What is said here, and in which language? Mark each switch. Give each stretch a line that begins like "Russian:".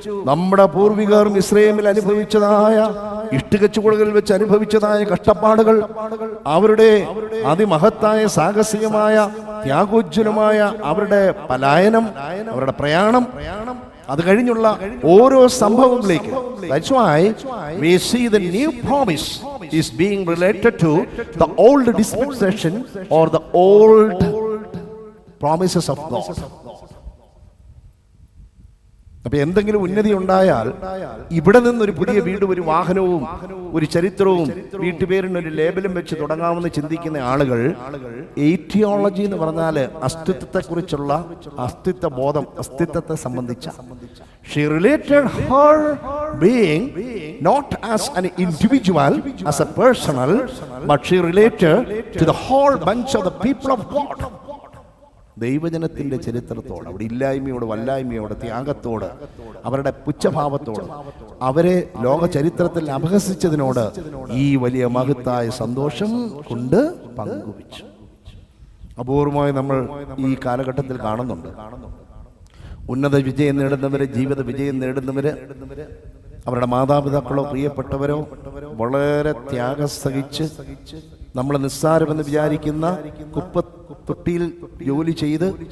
Malayalam: നമ്മുടെ പൂർവികർ മിസ്രൈമിൽ അനുഭവിച്ചതായ ഇഷ്ടികച്ചുകുടകളിൽ വെച്ച് അനുഭവിച്ചതായ കഷ്ടപ്പാടുകൾ, അവരുടെ അതിമഹത്തായ സാഹസികമായ ത്യാഗോജ്വലമായ അവരുടെ പലായനം, അവരുടെ പ്രയാണം, അത് കഴിഞ്ഞുള്ള ഓരോ സംഭവങ്ങളിലേക്ക്.
English: That's why we see the new promise is being related to the old dispensation or the old promises of God.
Malayalam: അപ്പൊ എന്തെങ്കിലും ഉന്നതി ഉണ്ടായാൽ ഇവിടെ നിന്നൊരു പുതിയ വീട്, ഒരു വാഹനവും ഒരു ചരിത്രവും വീട്ടുപേരിന് ഒരു ലേബലും വെച്ച് തുടങ്ങാമെന്ന് ചിന്തിക്കുന്ന ആളുകൾ, എയ്റ്റിയോളജി എന്ന് പറഞ്ഞാൽ അസ്തിത്വത്തെക്കുറിച്ചുള്ള അസ്തിത്വ ബോധം, അസ്തിത്വത്തെ സംബന്ധിച്ച.
English: She related her being not as an individual, as a personal, but she related to the whole bunch of the people of God.
Malayalam: ദൈവജനത്തിന്റെ ചരിത്രത്തോട്, അവിടെ ഇല്ലായ്മയോട്, വല്ലായ്മയോട്, ത്യാഗത്തോട്, അവരുടെ പുച്ഛഭാവത്തോട്, അവരെ ലോക ചരിത്രത്തിൽ അപഹസിച്ചതിനോട് ഈ വലിയ മഹത്തായ സന്തോഷം കൊണ്ട് പങ്കുവച്ചു. അപൂർവമായി നമ്മൾ ഈ കാലഘട്ടത്തിൽ കാണുന്നുണ്ട്. ഉന്നത വിജയം നേടുന്നവര്, ജീവിത വിജയം നേടുന്നവര്, അവരുടെ മാതാപിതാക്കളോ പ്രിയപ്പെട്ടവരോ വളരെ ത്യാഗം സഹിച്ച് നമ്മൾ നിസ്സാരമെന്ന് വിചാരിക്കുന്ന കുപ്പത്തൊട്ടിയിൽ ജോലി ചെയ്ത്